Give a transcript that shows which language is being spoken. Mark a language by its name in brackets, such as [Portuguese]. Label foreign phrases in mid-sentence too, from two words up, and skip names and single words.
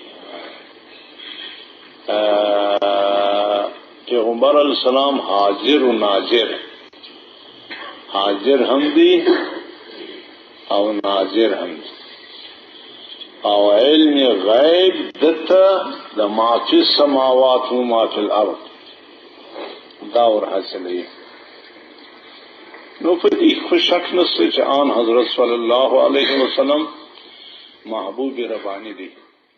[Pashto] پیغمبر [Arabic] علیہ السلام [Pashto] حاضر و ناظر حاضر هم دی او ناظر هم دی او علم غیب دتا د [Arabic] ما فی السماوات و ما فی الارض [Pashto] داور حاصلی نو پدی خوش شک نسته چې آن حضرت [Arabic] صلی اللہ علیہ وسلم [Pashto] محبوب ربانی دی